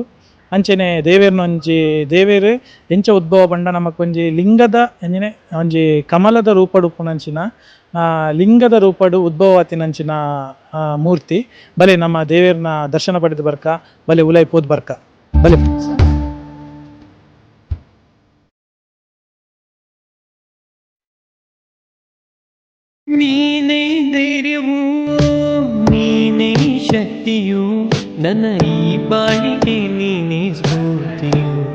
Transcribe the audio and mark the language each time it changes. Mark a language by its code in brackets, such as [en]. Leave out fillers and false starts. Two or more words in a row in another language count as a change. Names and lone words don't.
[tcy] ಅಂಚನೆ ದೇವೇರ್ನ ಒಂಜಿ ದೇವೇರು ಎಂಚ ಉದ್ಭವ ಬಂಡ ನಮಕೊಂಜಿ ಲಿಂಗದ ಎಂಜಿನೆ ಒಂಜಿ ಕಮಲದ ರೂಪಡು ಉಪ್ಪುನಂಚಿನ ಲಿಂಗದ ರೂಪಡು ಉದ್ಭವತಿನಂಚಿನ ಮೂರ್ತಿ. ಬಲೆ ನಮ್ಮ ದೇವೇರ್ನ ದರ್ಶನ ಪಡೆದು ಬರ್ಕ ಬಲೆ ಉಲೈ ಪೋದ್ ಬರ್ಕ ಬಲೆ. [kn] ನೀನೇ ಧೈರ್ಯವು ನೀನೇ ಶಕ್ತಿಯು ನನ್ನ ಈ ಬಾಳಿಗೆ ನೀನೇ ಸ್ಫೂರ್ತಿಯು.